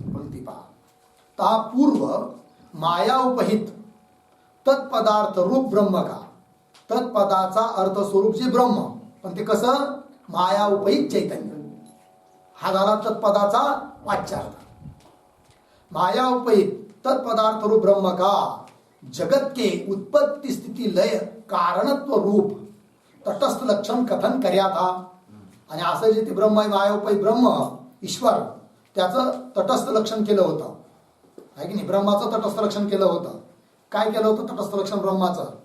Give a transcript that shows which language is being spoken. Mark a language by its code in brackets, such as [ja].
[mr] पंक्ती पहा. [hi] ता पूर्व माया उपहित तत्पदार्थ रूप ब्रह्म का, [mr] तत्पदाचा अर्थ स्वरूप जे ब्रह्म, पण ते कसं? माया उपहित चैतन्य. हा झाला तत्पदाचा वाच्यार्थ. [hi] माया उपहित तत्पदार्थ रूप ब्रह्म का जगत के उत्पत्ति स्थिती लय कारणत्व रूप तटस्थ लक्षण कथन कर्या था. [mr] आणि असं जे ते ब्रह्म आहे, मायोपहित ब्रह्म ईश्वर, त्याचं तटस्थ लक्षण केलं होतं, आहे की नाही? ब्रह्माचं तटस्थ लक्षण केलं होतं. काय केलं होतं तटस्थ लक्षण ब्रह्माचं?